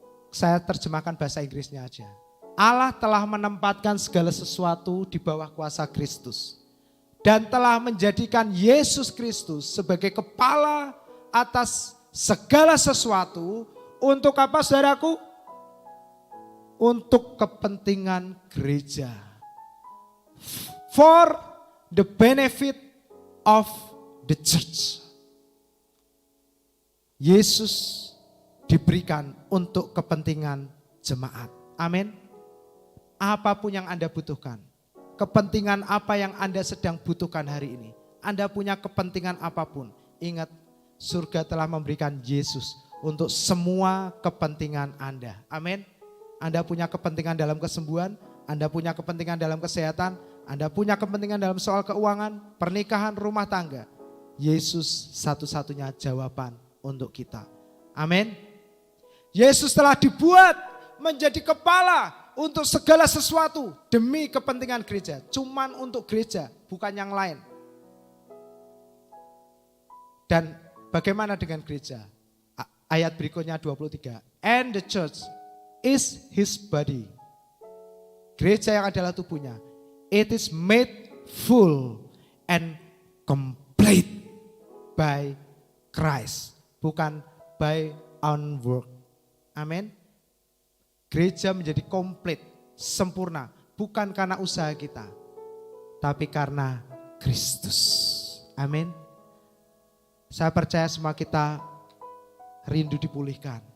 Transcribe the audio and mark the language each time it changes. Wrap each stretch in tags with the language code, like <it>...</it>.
<id>Saya terjemahkan bahasa Inggrisnya aja. Allah telah menempatkan segala sesuatu di bawah kuasa Kristus. dan telah menjadikan Yesus Kristus sebagai kepala atas segala sesuatu. Untuk apa saudaraku? Untuk kepentingan gereja.</id> <en>For the benefit of the church.</en> <id>Yesus diberikan untuk kepentingan jemaat. Amin. Apapun yang Anda butuhkan. Kepentingan apa yang Anda sedang butuhkan hari ini. Anda punya kepentingan apapun. Ingat, surga telah memberikan Yesus untuk semua kepentingan Anda. Amin. Anda punya kepentingan dalam kesembuhan. Anda punya kepentingan dalam kesehatan. Anda punya kepentingan dalam soal keuangan, pernikahan, rumah tangga. Yesus satu-satunya jawaban untuk kita. Amin. Yesus telah dibuat menjadi kepala untuk segala sesuatu demi kepentingan gereja. Cuman untuk gereja, bukan yang lain. Dan bagaimana dengan gereja? Ayat berikutnya 23.</id> <en>And the church is his body.</en> <id>Gereja yang adalah tubuhnya.</id> <en>It is made full and complete by Christ.</en> <id>Bukan</id> <en>by own work.</en> <id>Amin. Gereja menjadi komplit, sempurna. Bukan karena usaha kita. Tapi karena Kristus. Amin. Saya percaya semua kita rindu dipulihkan.</id>